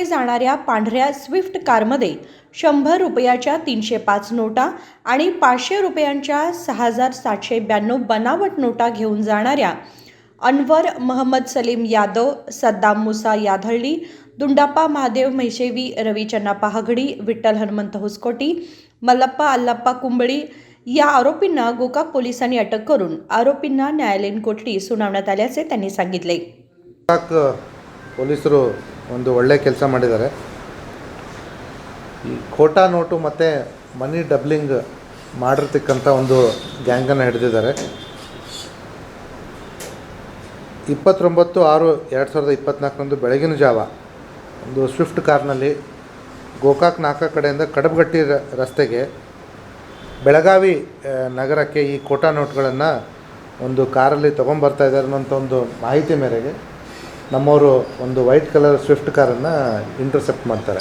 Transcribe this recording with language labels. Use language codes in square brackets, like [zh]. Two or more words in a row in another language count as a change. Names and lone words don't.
[mr] जाणाऱ्या पांढऱ्या स्विफ्ट कारमध्ये 100 रुपयाच्या 305 नोटा आणि 500 रुपयांच्या 6792 बनावट नोटा घेऊन जाणाऱ्या अनवर महम्मद सलीम यादव, सद्दाम मुसा याधळी, दुंडाप्पा महादेव म्हैसेवी, रवी चन्नाप्पा हगडी, विठ्ठल हनुमंत हुसकोटी, मल्लप्पा अल्लप्पा कुंबळी या आरोपींना गोकाक पोलिसांनी अटक करून आरोपींना न्यायालयीन कोठडी सुनावण्यात आल्याचे त्यांनी सांगितले। [kn] गोकाक ಪೊಲೀಸರು ಒಂದು ಒಳ್ಳೆ ಕೆಲಸ ಮಾಡಿದ್ದಾರೆ। ಈ ಖೋಟಾ ನೋಟು ಮತ್ತು [en] money doubling [kn] ಮಾಡಿರ್ತಕ್ಕಂಥ ಒಂದು ಗ್ಯಾಂಗನ್ನು ಹಿಡಿದಿದ್ದಾರೆ। 29/6/2024 ಬೆಳಗಿನ ಜಾವ ಒಂದು ಸ್ವಿಫ್ಟ್ ಕಾರ್ನಲ್ಲಿ ಗೋಕಾಕ್ ನಾಕಾ ಕಡೆಯಿಂದ ಕಡಬಗಟ್ಟಿ ರಸ್ತೆಗೆ ಬೆಳಗಾವಿ ನಗರಕ್ಕೆ ಈ ಖೋಟಾ ನೋಟ್ಗಳನ್ನು ಒಂದು ಕಾರಲ್ಲಿ ತೊಗೊಂಬರ್ತಾ ಇದ್ದಾರೆ ಅನ್ನೋಂಥ ಒಂದು ಮಾಹಿತಿ ಮೇರೆಗೆ ನಮ್ಮವರು ಒಂದು [en] white colour [kn] ಸ್ವಿಫ್ಟ್ ಕಾರನ್ನು ಇಂಟರ್ಸೆಪ್ಟ್ ಮಾಡ್ತಾರೆ।